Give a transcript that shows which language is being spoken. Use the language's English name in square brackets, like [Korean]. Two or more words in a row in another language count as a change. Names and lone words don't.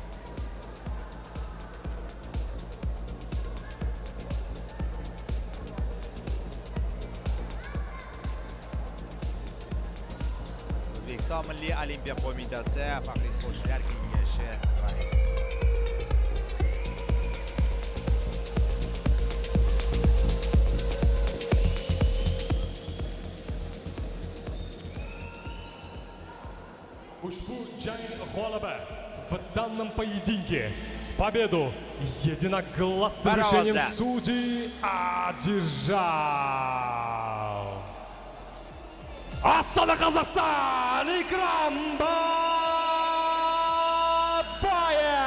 [Uzbek] O'zbekiston Milliy Olimpiya qo'mitasi faxriy sportchilar kengashi raisi. Ushbu jang g'olibi [Russian] в данном поединке победу единогласным решением судей одержал Астана, Казахстан, Икрам Бабаев!